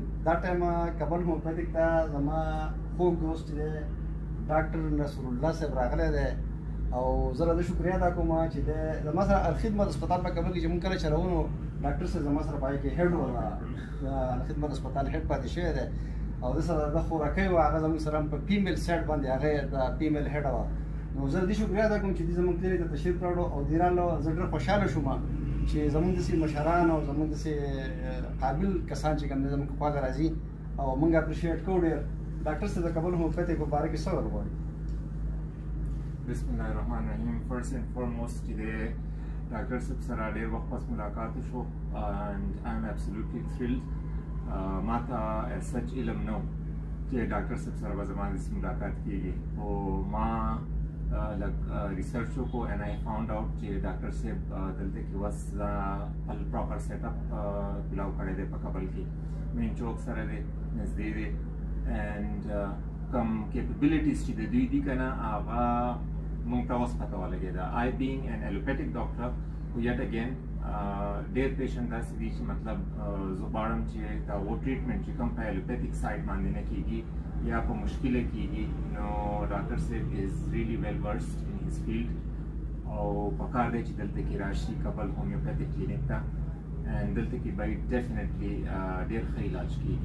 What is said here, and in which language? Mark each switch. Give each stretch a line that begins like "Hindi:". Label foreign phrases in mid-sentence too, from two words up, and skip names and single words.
Pashto: دا ټایم کابل هم پیتھک ته زما خوږ دوست دی ډاکټر نصراللہ صاحب راغلی دی او زه د شکریه ادا کوم چې د زما سره الخدمت هسپتال په کابل کې چې مونږ کله چلوو نو ډاکټر صاحب زما سره پای کې هیډ و الخدمت هسپتال هیډ پاتې شوی دی او د سره د خوراکۍ و هغه زموږ سره په
English: female side
Pashto: باندې هغه د
English: female head
Pashto: وه نو زه د شکریه ادا کوم چې دوی زموږ کلینیک ته تشریف راوړو او دوی راغلو. زه ډېر خوشحاله شوم چې زموږ داسې مشران او زموږ داسې قابل کسان چې کوم دی زموږ خواته راځي او موږ اپریشیټ کوو ډېر. ډاکټر صاحب د کابل هم پیتھک په باره کې څه ویل غواړي؟
Arabic: بسم الله الرحمن الرحیم.
English: first and foremost
Pashto: چې د ډاکټر صاحب سره ډېر وخت پس ملاقات وشو
English: and I am absolutely thrilled.
Pashto: ما ته
English: as such
Pashto: علم نه و چې ډاکټر صاحب سره به زما داسې ملاقات کېږي او ما لږ ریسرچ وکړو
English: and I found out
Pashto: چې ډاکټر صاحب دلته کې اوس خپل
English: proper set up
Pashto: کولاو کړی دی په کابل کې مین چوک سره دی نږدې دی and کوم کیپبلیټیز چې د دوی دي که نه هغه مونږ ته اوس پته ولګېده.
English: I being an allopathic doctor
Pashto: خو
English: yet again
Pashto: ډېر پیشنټ داسې دي چې مطلب زه غواړم چې دا هغو ټریټمنټ چې کوم په
English: allopathic side
Pashto: باندې نه کېږي یا په مشکله کېږي نو ډاکټر صاحب
English: is really well versed in his field
Pashto: او پکار دی چې دلته کې راشي کابل ھومیوپیتھک کلینک ته and دلته کې به ډیفینیټلی ډېر ښه علاج کېږي.